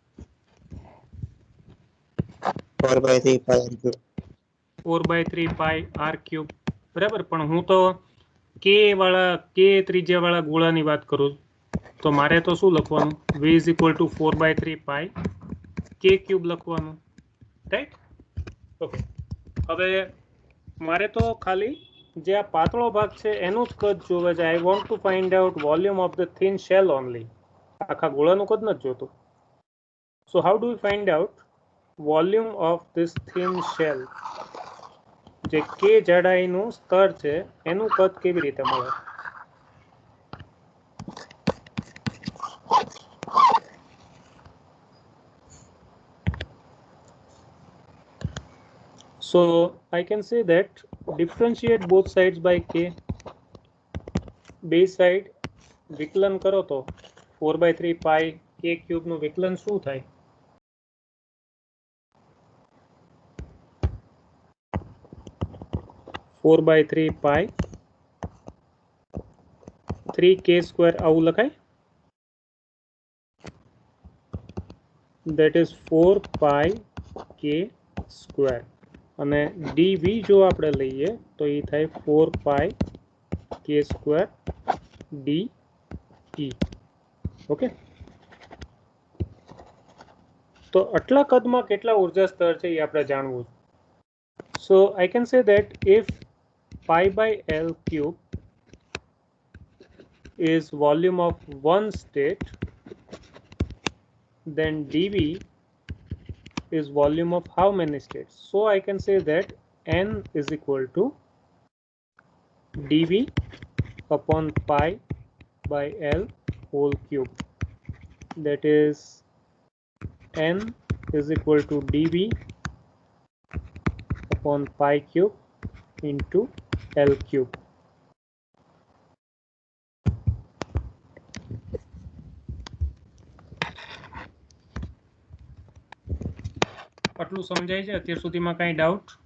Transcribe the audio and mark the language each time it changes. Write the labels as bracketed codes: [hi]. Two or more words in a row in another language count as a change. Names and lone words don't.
[en] 4/3 pi r cube. 4/3 pi r cube. [gu] બરાબર, પણ હું તો k ત્રિજ્યા વાળા ગોળાની વાત કરું, તો મારે તો શું લખવાનું? [en] v is equal to 4/3 pi k cube લખવાનું, રાઈટ? [gu] ઓકે, હવે મારે તો ખાલી જે આ પાતળો ભાગ છે એનું જ કદ જોવે છે. [en] I want to find out volume of the thin shell only. [gu] આખા ગોળાનું કદ નથી જોતું. [en] So how do we find out volume of this thin shell? [gu] જે કે જાડાઈનું સ્તર છે એનું કદ કેવી રીતે મળે? [en] So I can say that differentiate both sides by k. [gu] બે સાઈડ વિકલન કરો તો [en] 4/3 pi k cube [gu] નું વિકલન શું થાય? [en] 4/3 pi 3k square [gu] આવું લખાય? [en] That is 4 pi k square. [gu] અને dv જો આપણે લઈએ તો એ થાય [en] 4 pi k square dt. [gu] ઓકે, તો આટલા કદમાં કેટલા ઉર્જા સ્તર છે એ આપણે જાણવું. [en] So I can say that if pi by L cube is volume of one state, then dv is volume of how many states? So I can say that n is equal to dv upon pi by L whole cube. That is n is equal to dv upon pi cube into L cube. [gu] આટલું સમજાય છે અત્યાર સુધીમાં? કાંઈ ડાઉટ?